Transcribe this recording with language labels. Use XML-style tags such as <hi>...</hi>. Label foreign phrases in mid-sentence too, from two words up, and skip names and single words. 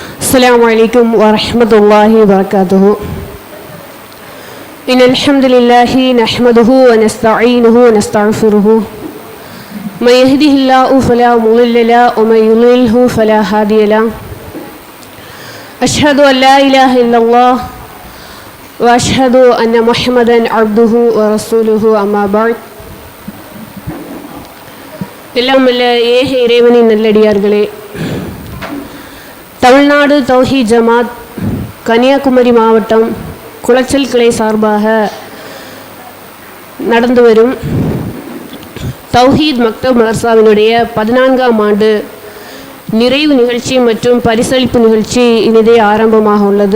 <ar>السلام عليكم ورحمة الله وبركاته. إن الحمد لله نحمده ونستعينه ونستغفره. من يهده الله فلا مضل له ومن يضلله فلا هادي له. أشهد أن لا إله إلا الله وأشهد أن محمدا عبده ورسوله أما بعد.</ar> <ta>எல்லாம் வல்ல ஏக இறைவனின் நல்லடியார்களே, தமிழ்நாடு தௌஹீத் ஜமாத் கன்னியாகுமரி மாவட்டம் குளச்சல் கிளை சார்பாக நடந்து வரும் தௌஹீத் மக்தப் மதர்சாவினுடைய 14ஆம் ஆண்டு நிறைவு நிகழ்ச்சி மற்றும் பரிசளிப்பு நிகழ்ச்சி இனிதே ஆரம்பமாக உள்ளது.</ta>